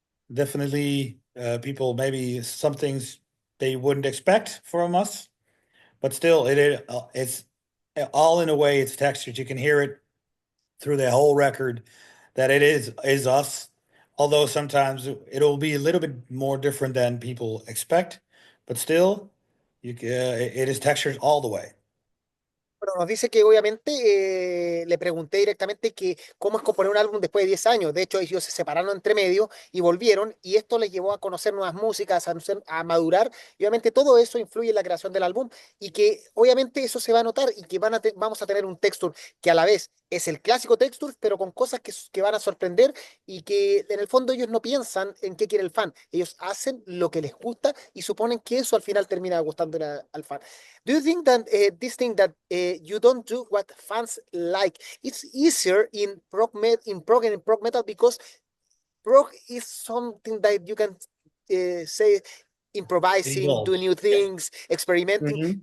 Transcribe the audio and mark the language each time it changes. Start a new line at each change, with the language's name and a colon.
English: Definitely, people maybe some things they wouldn't expect from us, but still, it's all in a way. It's textured. You can hear it through the whole record that it is us. Although sometimes it'll be a little bit more different than people expect, but still, it is textured all the way.
Spanish: Bueno, nos dice que obviamente le pregunté directamente que cómo es componer un álbum después de 10 años. De hecho, ellos se separaron entre medio y volvieron, y esto les llevó a conocer nuevas músicas, a madurar, y obviamente todo eso influye en la creación del álbum, y que obviamente eso se va a notar y que vamos a tener un texture que a la vez es el clásico texture, pero con cosas que van a sorprender y que en el fondo ellos no piensan en qué quiere el fan. Ellos hacen lo que les gusta y suponen que eso al final termina gustando al fan.
English: Do you think that this thing that you don't do what fans like, it's easier in prog and in prog metal, because prog is something that you can say improvising, Evolved. do new Yeah. things, experimenting. Hmm.